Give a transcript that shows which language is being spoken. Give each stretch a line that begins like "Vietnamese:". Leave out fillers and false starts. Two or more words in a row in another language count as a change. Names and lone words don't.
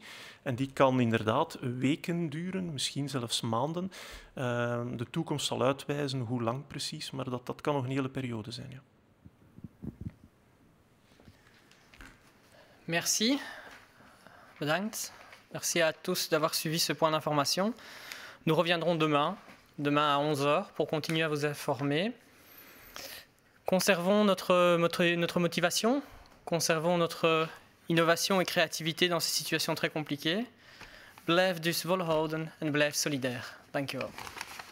Dutch: En die kan inderdaad weken duren, misschien zelfs maanden. De toekomst zal uitwijzen hoe lang precies, maar dat kan nog een hele periode zijn. Ja.
French: Merci.
Dutch: Bedankt.
French: Merci à tous d'avoir suivi ce point d'information. Nous reviendrons demain à 11h pour continuer à vous informer. Conservons notre motivation, conservons notre innovation et créativité dans ces situations très compliquées.
Dutch: Blijf dus volhouden en blijf solidair. Dank je wel.